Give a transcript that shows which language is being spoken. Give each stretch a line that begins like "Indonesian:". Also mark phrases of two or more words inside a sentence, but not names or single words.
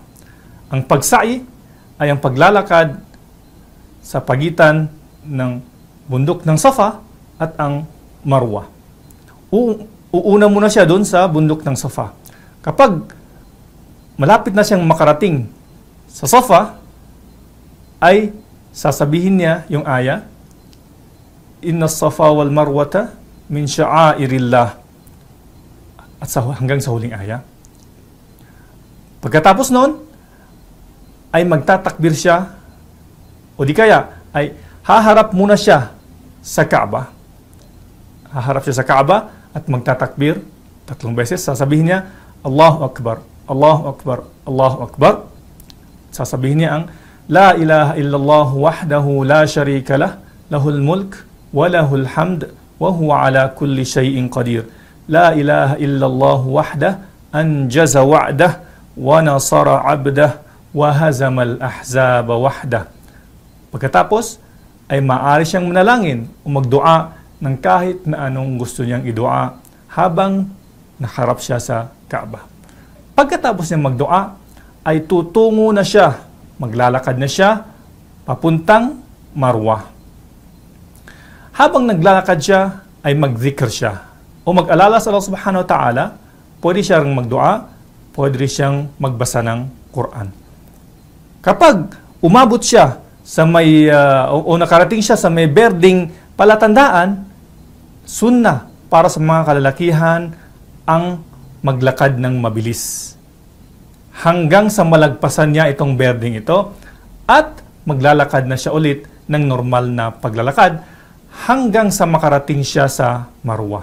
Filipino: Ang pagsa'i ay ang paglalakad sa pagitan ng bundok ng Safa at ang Marwa. Uuna muna siya doon sa bundok ng Safa. Kapag malapit na siyang makarating sa Safa, ay sasabihin niya yung aya,
Arabic: إن الصفا والمروة من شعائر الله.
Filipino: At hanggang sa huling aya. Pagkatapos noon, ay magtatakbir siya, o di kaya, ay haharap muna siya sa Kaaba. Haharap siya sa Kaaba at magtatakbir 3 beses. Sasabihin niya,
Arabic: الله أكبر، الله أكبر، الله أكبر.
Filipino: Sasabihin niya ang
Arabic: لا إله إلا الله وحده لا شريك له، له الملك وله الحمد وهو على كل شيء قدير. لا إله إلا الله وحده أنجز وعده ونصر عبده وهزم الأحزاب وحده.
Filipino: Pagkatapos ay maaari siyang manalangin o magdua ng kahit na anong gusto niyang idua habang nakarap siya sa Kaaba. Pagkatapos niya magdua, ay tutungo na siya, maglalakad na siya papuntang Marwa. Habang naglalakad siya, ay magzikr siya o mag-alala sa Allah
Arabic: سبحانه وتعالى.
Filipino: Pwede siyang magdua, pwede siyang magbasa ng Quran. Kapag umabot siya sa may o nakarating siya sa may berdeng palatandaan, sunnah para sa mga kalalakihan ang maglakad ng mabilis hanggang sa malagpasan niya itong berdeng ito at maglalakad na siya ulit ng normal na paglalakad hanggang sa makarating siya sa Marwa.